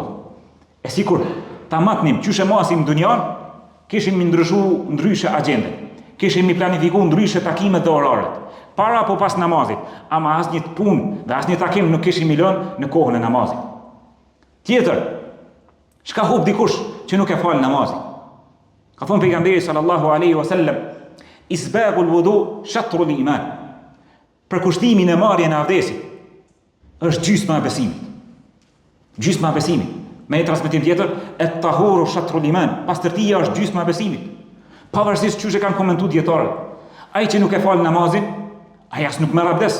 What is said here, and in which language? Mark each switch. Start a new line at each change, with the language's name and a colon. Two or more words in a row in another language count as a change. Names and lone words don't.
Albanian: E sikur ta matnim qyshe masim dunjan, kishim ndryshe agjendën, kishim planifikuar ndryshe takimet dhe oraret, para apo pas namazit, ama asnjë punë dhe asnjë takim nuk kishim lënë në kohën e namazit. Tjetër, çka hub dikush që nuk e fal namazin? Ka thonë pejgamberi
Arabic: صلى الله عليه وسلم, إسباغ الوضوء شطر الإيمان.
Albanian: Përkushtimi në marrjen e avdesit është gjysma e besimit. Gjysma e besimit. Me një transmetim tjetër,
Arabic: الطهور شطر الإيمان.
Albanian: Pastërtia është gjysma e besimit. Pavarësisht çuçi kanë komentuar dietarët. Ai që nuk e fal namazin, ai as nuk merr abdes.